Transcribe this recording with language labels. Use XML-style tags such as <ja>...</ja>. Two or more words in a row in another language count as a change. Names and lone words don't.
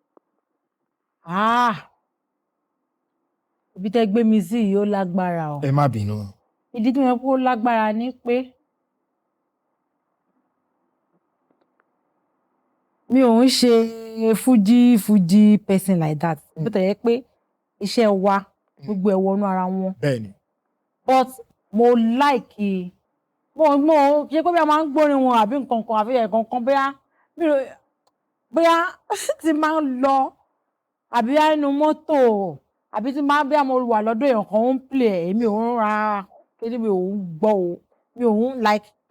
<yo>Ibi tẹ́ gbé mi sí yìí ó lágbára o. Ẹ má bínú. Ìdí tí mo kó lágbára ni pé mi ò ń ṣe fújì</yo> <en>person like that.</en> <yo>Bó tẹ̀ yẹ pé iṣẹ́ wa gbogbo ẹ̀ wọnú ara wọn. Bẹ́ẹ̀ni. But mo like mo ṣe pé bí a máa ń gbórin wọn àbí nǹkan kan àbí ẹ̀kan kan bóyá ti máa ń lọ àbí inú mọ́tò àbí tí máa bí mo wà lọ́dọ̀ èèyàn kan ń play èmi ò ń ra kéde mi ò ń gbọ́ o mi ò ń like</yo>